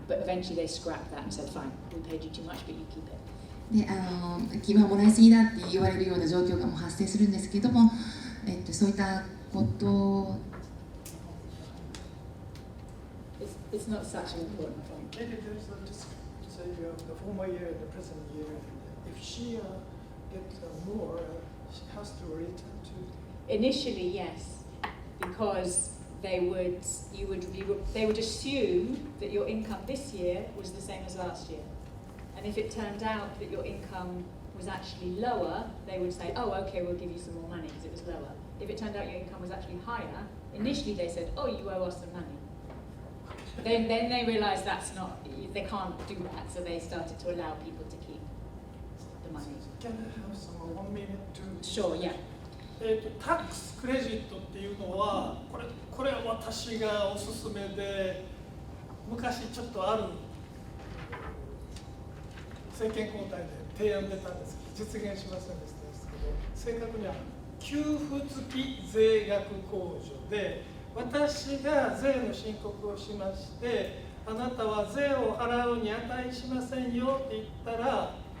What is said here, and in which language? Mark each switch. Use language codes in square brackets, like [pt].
[en] But eventually they scrapped that and said, fine, we paid you too much, but you keep it. [ja] で今もらいすぎだって言われるような状況がもう発生するんですけども、そういったことを [en] It's not such an important point. Maybe there's a say the former year and the present year. If she gets more, she has to return to. Initially, yes, because they would assume that your income this year was the same as last year. And if it turned out that your income was actually lower, they would say, oh, okay, we'll give you some more money because it was lower. If it turned out your income was actually higher, initially they said, oh, you owe us some money. Then they realized they can't do that, so they started to allow people to keep the money. Can I have some 1 minute to? Sure, yeah. [ja] タックスクレジットっていうのはこれは私がおすすめで昔ちょっとある政権交代で提案出たんですけど実現しませんでしたけど正確には給付付き税額控除で私が税の申告をしましてあなたは税を払うに値しませんよって言ったら